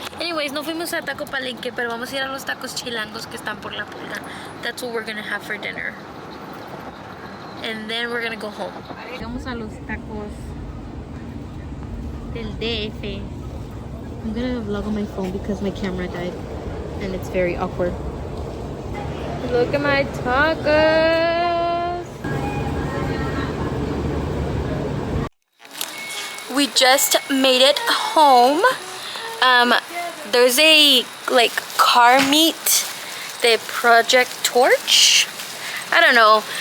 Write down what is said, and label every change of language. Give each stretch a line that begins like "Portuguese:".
Spanish: Anyways, no fuimos a Taco Palenque, pero vamos a ir a los tacos chilangos que están por la pulga.
English: That's what we're gonna have for dinner. And then we're gonna go home.
Spanish: Llegamos a los tacos del DF.
English: I'm gonna vlog on my phone because my camera died. And it's very awkward. Look at my tacos. We just made it home. There's a like car meet, the Project Torch. I don't know.